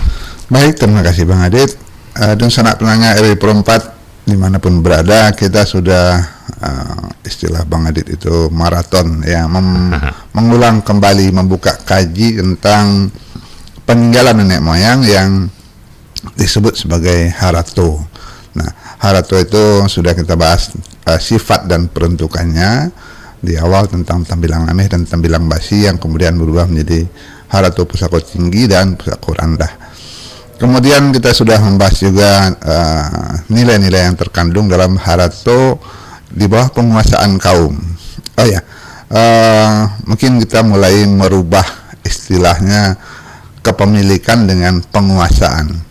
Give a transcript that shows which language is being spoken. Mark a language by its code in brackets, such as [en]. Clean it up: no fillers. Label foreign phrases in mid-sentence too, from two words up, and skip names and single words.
[id] Baik, terima kasih Bang Adit. Dan sanak pendengar RW Perempat dimanapun berada, kita sudah istilah Bang Adit itu maraton ya, mengulang kembali, membuka kaji tentang peninggalan nenek moyang yang disebut sebagai Harato. Nah, Harato itu sudah kita bahas sifat dan peruntukannya di awal tentang Tambilang Ameh dan Tambilang Basi yang kemudian berubah menjadi Harato Pusako Tinggi dan Pusako Randah. Kemudian kita sudah membahas juga nilai-nilai yang terkandung dalam Harato di bawah penguasaan kaum. Mungkin kita mulai merubah istilahnya kepemilikan dengan penguasaan.